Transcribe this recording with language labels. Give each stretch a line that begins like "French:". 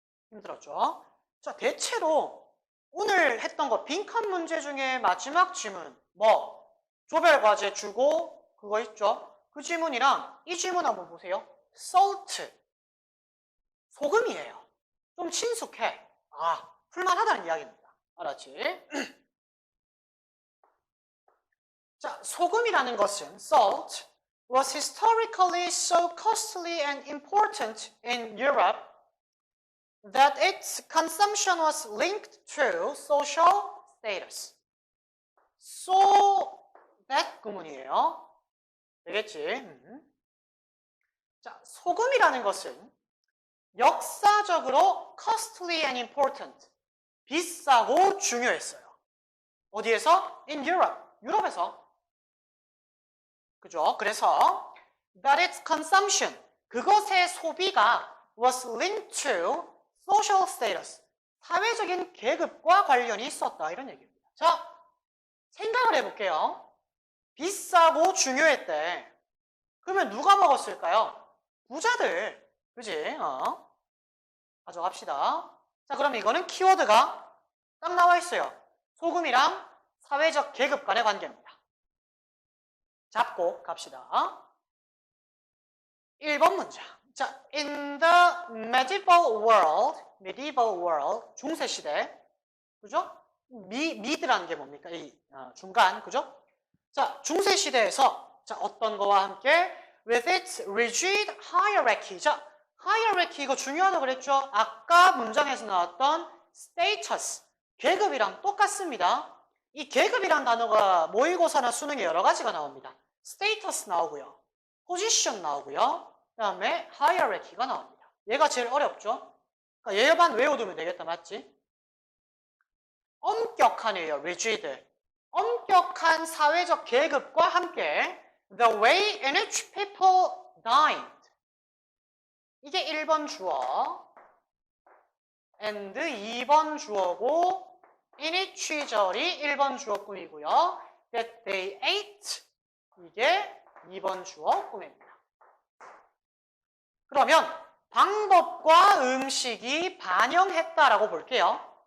Korean: 힘들었죠? 자, 대체로 오늘 했던 거 빈칸 문제 중에 마지막 지문 조별과제 주고 그거 있죠? 그 지문이랑 이 지문 한번 보세요. salt, 소금이에요. 좀 친숙해. 풀만하다는 이야기입니다. 알았지? 자, 소금이라는 것은
English: salt was historically so costly and important in Europe that its consumption was linked to social status.
Korean: So that 구문이에요. 되겠지? 자, 소금이라는 것은 역사적으로
English: costly and important.
Korean: 비싸고 중요했어요. 어디에서?
English: In Europe.
Korean: 유럽에서. 그죠? 그래서
English: that its consumption.
Korean: 그것의 소비가
English: was linked to social status.
Korean: 사회적인 계급과 관련이 있었다. 이런 얘기입니다. 자, 생각을 해볼게요. 비싸고 중요했대. 그러면 누가 먹었을까요? 부자들. 그지? 가져갑시다. 자, 그럼 이거는 키워드가 딱 나와 있어요. 소금이랑 사회적 계급 간의 관계입니다. 잡고 갑시다. 1번 문장.
English: 자, in the medieval world,
Korean: 중세시대. 그죠? 미드라는 게 뭡니까? 이 중간, 그죠? 자, 중세시대에서 자, 어떤 거와 함께
English: with its rigid hierarchy.
Korean: 자, hierarchy 이거 중요하다고 그랬죠? 아까 문장에서 나왔던 status, 계급이랑 똑같습니다. 이 계급이란 단어가 모의고사나 수능에 여러 가지가 나옵니다. status 나오고요. position 나오고요. 그 다음에 hierarchy가 나옵니다. 얘가 제일 어렵죠? 그러니까 얘만 외워두면 되겠다, 맞지? 엄격한이에요, rigid. 엄격한 사회적 계급과 함께
English: the way in which people dined.
Korean: 이게 1번 주어 and 2번 주어고 in which 시절이 1번 주어꿈이고요.
English: that they ate
Korean: 이게 2번 주어꿈입니다. 그러면 방법과 음식이 반영했다라고 볼게요.